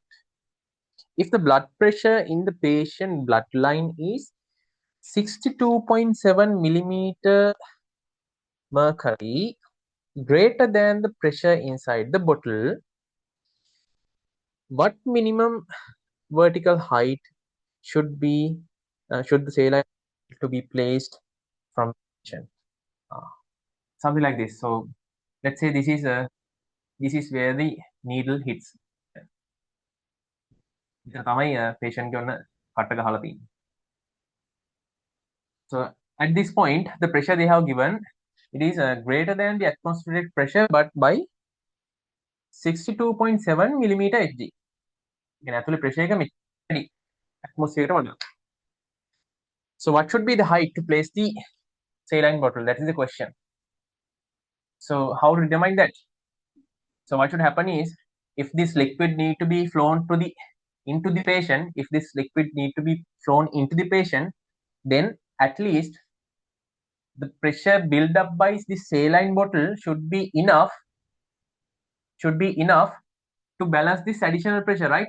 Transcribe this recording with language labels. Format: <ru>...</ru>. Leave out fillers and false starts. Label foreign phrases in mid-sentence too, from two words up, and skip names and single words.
<en>If the blood pressure in the patient bloodline is 62.7 millimeter mercury greater than the pressure inside the bottle, what minimum vertical height should the saline to be placed from the patient? Something like this. So let's say this is where the needle hits.</en> <si>ඉතින් තමයි patient ගේ ඔන්න cut එක ගහලා තියෙන්නේ.</si> <en>So at this point the pressure they have given, it is greater than the atmospheric pressure but by 62.7 millimeter Hg.</en> <si>කියන්නේ ඇතුලේ pressure එක මෙච්චරයි atmosphere එකට වඩා.</si> <en>So what should be the height to place the saline bottle? That is the question. So how to determine that? So what should happen is, if this liquid need to be flown to the into the patient, if this liquid need to be flown into the patient, then at least the pressure built up by the saline bottle should be enough to balance this additional pressure, right?</en>